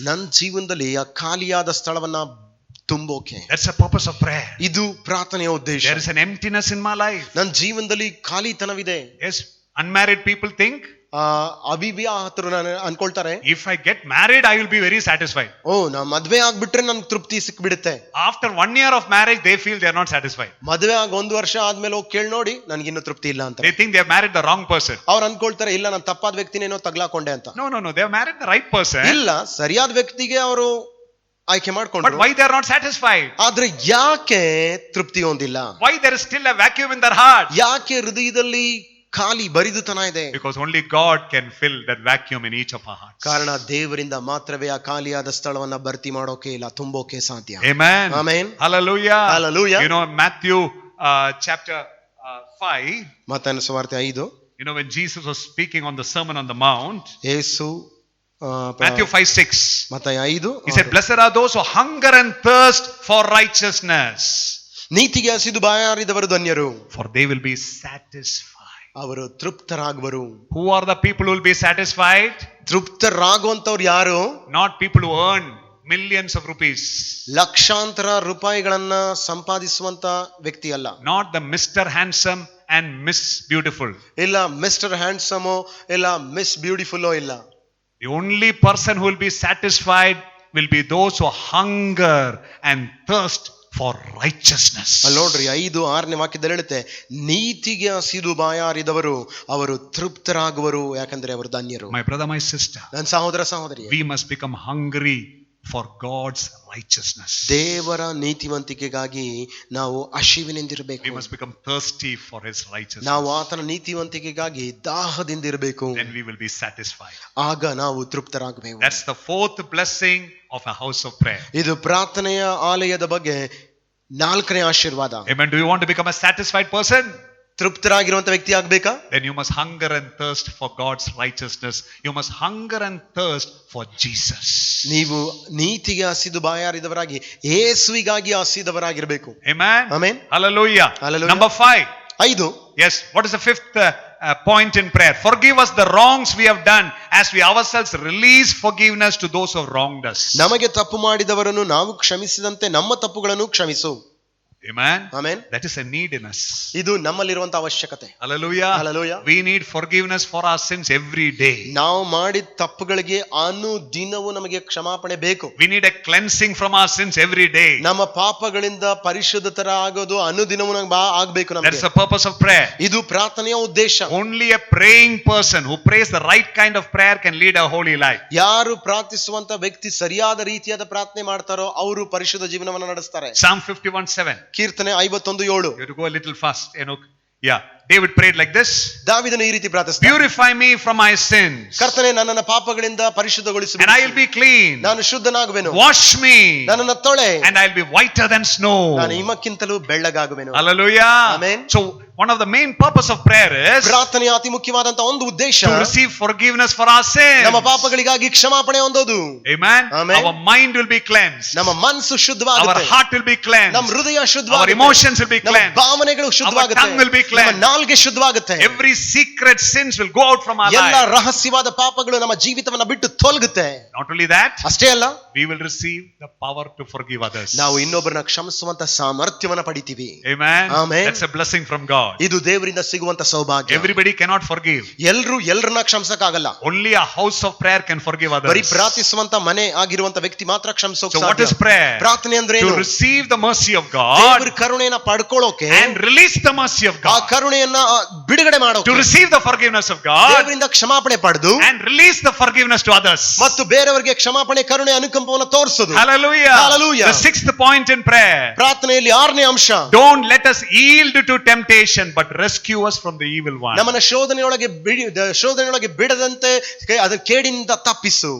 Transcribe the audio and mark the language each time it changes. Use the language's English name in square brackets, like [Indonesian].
[Kannada] ನನ್ನ ಜೀವನದಲ್ಲಿ ಆ ಖಾಲಿಯಾದ ಸ್ಥಳವನ್ನ ತುಂಬೋಕೆ. [English] That's the purpose of prayer. [Kannada] ಇದು ಪ್ರಾರ್ಥನೆಯ ಉದ್ದೇಶ. [English] There is an emptiness in my life. [Kannada] ನನ್ನ ಜೀವನದಲ್ಲಿ ಖಾಲಿತನವಿದೆ. [English] Yes, unmarried people think, [Kannada] ಅವಿವಾಹಿತರು ಅನ್ಕೊಳ್ತಾರೆ, [English] if I get married I will be very satisfied. [Kannada] ನಾ ಮದ್ವೆ ಆಗ್ಬಿಟ್ರೆ ನನ್ಗೆ ತೃಪ್ತಿ ಸಿಕ್ಬಿಡುತ್ತೆ. [English] After 1 year of marriage they feel they are not satisfied. [Kannada] ಮದ್ವೆ ಆಗ 1 ವರ್ಷ ಆದ್ಮೇಲೆ ಹೋಗಿ ಕೇಳಿ ನೋಡಿ, ನನ್ಗಿನ್ನು ತೃಪ್ತಿ ಇಲ್ಲ ಅಂತ. [English] They think they have married the wrong person. [Kannada] ಅವ್ರು ಅನ್ಕೊಳ್ತಾರೆ, ಇಲ್ಲ ನಾನು ತಪ್ಪಾದ ವ್ಯಕ್ತಿನೇನೋ ತಗ್ಲಾಕೊಂಡೆ ಅಂತ. [English] No, they have married the right person. [Kannada] ಇಲ್ಲ, ಸರಿಯಾದ ವ್ಯಕ್ತಿಗೆ ಅವರು ಆಯ್ಕೆ [English] But [Kannada] ಮಾಡ್ಕೊಂಡ್ರು. [English] why they are not satisfied? [Kannada] ಆದ್ರೆ ಯಾಕೆ ತೃಪ್ತಿ ಹೊಂದಿಲ್ಲ? [English] Why there is still a vacuum in their heart? [Kannada] ಯಾಕೆ ಹೃದಯದಲ್ಲಿ ಖಾಲಿ, ಬರಿದುತನ ಇದೆ? [English] Because only God can fill that vacuum in each of our hearts. [Kannada] ಕಾರಣ ದೇವರಿಂದ ಮಾತ್ರವೇ ಆ ಖಾಲಿಯಾದ ಸ್ಥಳವನ್ನ ಭರ್ತಿ ಮಾಡೋಕೆ ಇಲ್ಲ, ತುಂಬೋಕೆ ಸಾಧ್ಯ. [English] Amen. Amen. Hallelujah. Hallelujah. You know, Matthew chapter 5, [Kannada] ಮತ್ತಾಯನ ಸುವಾರ್ತೆ 5, [English] you know, when Jesus was speaking on the Sermon on the Mount, [Kannada] Yesu [English] Matthew 5:6, [Kannada] ಮತ್ತಾಯ 5, [English] he said, blessed are those who hunger and thirst for righteousness, [Kannada] ನೀತಿಗೆ ಹಸಿದು ಬಾಯಾರಿದವರು ಧನ್ಯರು, [English] for they will be satisfied. [Kannada] ಅವರು ತೃಪ್ತರಾಗುವರು. [English] Who are the people who will be satisfied? [Kannada] ತೃಪ್ತರಾಗುವಂತವ್ರು ಯಾರು? [English] Not people who earn millions of rupees. [Kannada] ಲಕ್ಷಾಂತರ ರೂಪಾಯಿಗಳನ್ನ ಸಂಪಾದಿಸುವಂತ ವ್ಯಕ್ತಿ ಅಲ್ಲ. [English] Not the Mr. Handsome and Miss Beautiful. [Kannada] ಇಲ್ಲ mister ಹ್ಯಾಂಡ್ಸಮೋ ಇಲ್ಲ ಮಿಸ್ ಬ್ಯೂಟಿಫುಲ್ಲೋ ಇಲ್ಲ. [English] The only person who will be satisfied will be those who hunger and thirst for righteousness. [Kannada] ಅಲ್ಲಿ ನೋಡ್ರಿ 5-6ನೇ ವಾಕ್ಯದಲ್ಲಿ ಹೇಳುತ್ತೆ, ನೀತಿಗೆ ಹಸಿದು ಬಾಯಾರಿದವರು ಅವರು ತೃಪ್ತರಾಗುವರು, ಯಾಕಂದ್ರೆ ಅವರು ಧನ್ಯರು. [English] My brother, my sister, [Kannada] ನನ್ನ ಸಹೋದರ ಸಹೋದರಿ, [English] we must become hungry for God's righteousness. [Kannada] ದೇವರ ನೀತಿವಂತಿಕೆಗಾಗಿ ನಾವು ಹಸಿವಿನಿಂದಿರಬೇಕು. [English] We must become thirsty for His righteousness. [Kannada] ನಾವು ಆತನ ನೀತಿವಂತಿಕೆಗಾಗಿ ದಾಹದಿಂದಿರಬೇಕು. [English] Then we will be satisfied. [Kannada] ಆಗ ನಾವು ತೃಪ್ತರಾಗಬೇಕು. [English] That's the fourth blessing of a house of prayer. [Kannada] ಇದು ಪ್ರಾರ್ಥನೆಯ ಆಲಯದ ಬಗ್ಗೆ 4ನೇ ಆಶೀರ್ವಾದ. [English] Amen. Do you want to become a satisfied person? [Kannada] ತೃಪ್ತರಾಗಿರುವಂತ ವ್ಯಕ್ತಿ ಆಗ್ಬೇಕಾ? [English] Then you must hunger and thirst for God's righteousness. You must hunger and thirst for Jesus. [Kannada] ನೀವು ನೀತಿಗೆ ಹಸಿದು ಬಾಯಾರಿದವರಾಗಿ ಯೇಸುವಿಗಾಗಿ ಹಸಿದವರಾಗಿರಬೇಕು. [English] Amen. Amen. Hallelujah. Hallelujah. Number 5. 5. Yes. What is the fifth point in prayer? Forgive us the wrongs we have done as we ourselves release forgiveness to those who have wronged us. [Kannada] ನಮಗೆ ತಪ್ಪು ಮಾಡಿದವರನ್ನು ನಾವು ಕ್ಷಮಿಸಿದಂತೆ ನಮ್ಮ ತಪ್ಪುಗಳನ್ನು ಕ್ಷಮಿಸು. [English] Amen. Amen. That is a need in us. [Kannada] ಇದು ನಮ್ಮಲ್ಲಿರುವಂತ ಅವಶ್ಯಕತೆ. [English] Hallelujah. Hallelujah. We need forgiveness for our sins every day. [Kannada] ನಾವು ಮಾಡಿದ ತಪ್ಪುಗಳಿಗೆ ಅನುದಿನವೂ ನಮಗೆ ಕ್ಷಮಾಪಣೆ ಬೇಕು. [English] We need a cleansing from our sins every day. [Kannada] ನಮ್ಮ ಪಾಪಗಳಿಂದ ಪರಿಶುದ್ಧತರ ಆಗೋದು ಅನುದಿನವೂ ನಮಗೆ ಆಗಬೇಕು. [English] That's [Kannada] ನಮಗೆ [English] the purpose of prayer. [Kannada] ಇದು ಪ್ರಾರ್ಥನೆಯ ಉದ್ದೇಶ. [English] Only a praying person who prays the right kind of prayer can lead a holy life. [Kannada] ಯಾರು ಪ್ರಾರ್ಥಿಸುವಂತ ವ್ಯಕ್ತಿ ಸರಿಯಾದ ರೀತಿಯಾದ ಪ್ರಾರ್ಥನೆ ಮಾಡ್ತಾರೋ ಅವರು ಪರಿಶುದ್ಧ ಜೀವನವನ್ನು ನಡೆಸ್ತಾರೆ. [English] Psalm 51:7. [Kannada] ಕೀರ್ತನೆ 51:7. [English] You have to go a little fast, Enoch. Yeah. David prayed like this. [Kannada] ದಾವೀದನು ಈ ರೀತಿ ಪ್ರಾರ್ಥಿಸಿದ, [English] Purify me from my sins. [Kannada] ಕರ್ತನೇ ನನ್ನನ್ನು ಪಾಪಗಳಿಂದ ಪರಿಶುದ್ಧಗೊಳಿಸು, [English] And I will be clean. [Kannada] ನಾನು ಶುದ್ಧನಾಗುವೆನು. [English] Wash me. [Kannada] ನನ್ನನ್ನು ತೊಳೆ, [English] And I will be whiter than snow. [Kannada] ನಾನು ಹಿಮಕ್ಕಿಂತಲೂ ಬೆಳ್ಳಗಾಗುವೆನು. [English] Hallelujah. Amen. So one of the main purpose of prayer is [Kannada] ಪ್ರಾರ್ಥನೆಯ ಅತಿ ಮುಖ್ಯವಾದಂತ ಒಂದು ಉದ್ದೇಶ [English] to receive forgiveness for our sins. [Kannada] ನಮ್ಮ ಪಾಪಗಳಿಗಾಗಿ ಕ್ಷಮಾಪಣೆ ಹೊಂದೋದು. [English] Amen. Amen. Our mind will be cleansed. [Kannada] ನಮ್ಮ ಮನಸ್ಸು [English] Our [Kannada] ಶುದ್ಧವಾಗುತ್ತೆ. [English] heart will be cleansed. [Kannada] ನಮ್ಮ ಹೃದಯ [English] Our [Kannada] ಶುದ್ಧವಾಗುತ್ತೆ. [English] emotions will be [Kannada] ನಮ್ಮ [English] cleansed. [Kannada] ಭಾವನೆಗಳು ಶುದ್ಧವಾಗುತ್ತೆ. [English] tongue will be cleansed. [Kannada] ನಮ್ಮ ನಾಲ್ಗೆ ಶುದ್ಧವಾಗುತ್ತೆ. [English] Every secret sins will go out from our [Kannada] ಎಲ್ಲ [English] life. [Kannada] ರಹಸ್ಯವಾದ ಪಾಪಗಳು ನಮ್ಮ ಜೀವಿತವನ್ನ ಬಿಟ್ಟು ತೊಲಗುತ್ತೆ. [English] Not only that, [Kannada] ಅಷ್ಟೇ ಅಲ್ಲ, [English] we will receive the power to forgive others. [Kannada] ನಾವು ಇನ್ನೊಬ್ಬರನ್ನ ಕ್ಷಮಿಸುವಂತ ಸಾಮರ್ಥ್ಯವನ್ನ ಪಡಿತೀವಿ. [English] Amen. Amen. That's a blessing from God. [Kannada] ಇದು ದೇವರಿಂದ ಸಿಗುವಂತ ಸೌಭಾಗ್ಯ. [English] Everybody cannot forgive. [Kannada] ಎಲ್ಲರನ್ನ ಕ್ಷಮಿಸಕ್ಕಾಗಲ್ಲ. [English] Only a house of prayer can forgive others. [Kannada] ಬರೀ ಪ್ರಾರ್ಥಿಸುವಂತ ಮನೆ ಆಗಿರುವಂತ ವ್ಯಕ್ತಿ ಮಾತ್ರ ಕ್ಷಮಿಸೋಕೆ [English] So what [Kannada] ಸಾಧ್ಯ. [English] is prayer? [Kannada] ಪ್ರಾರ್ಥನೆ ಅಂದ್ರೆ [English] To [Kannada] ಏನು? [English] receive the mercy of [Kannada] ದೇವರ [English] God [Kannada] ಕರುಣೆಯನ್ನ ಪಡ್ಕೊಳ್ಳೋಕೆ [English] and release the mercy of [Kannada] ಆ [English] God. [Kannada] ಕರುಣೆಯನ್ನ ಬಿಡುಗಡೆ ಮಾಡೋಕೆ, [English] To receive the forgiveness of God [Kannada] ದೇವರಿಂದ ಕ್ಷಮಾಪಣೆ ಪಡೆದು [English] and release the forgiveness to others. [Kannada] ಮತ್ತು ಬೇರೆಯವರಿಗೆ ಕ್ಷಮಾಪಣೆ ಕರುಣೆ ಅನುಕಂಪವನ್ನು ತೋರಿಸೋದು. [English] Hallelujah. Hallelujah. The sixth point in prayer. [Kannada] ಪ್ರಾರ್ಥನೆಯಲ್ಲಿ 6ನೇ ಅಂಶ, [English] Don't let us yield to temptation, but rescue us from the evil one. [Kannada] ನಮ್ಮನ್ನ ಶೋಧನೆಯೊಳಗೆ ಬಿಡದಂತೆ ಅದರ ಕೇಡಿನಿಂದ ತಪ್ಪಿಸು.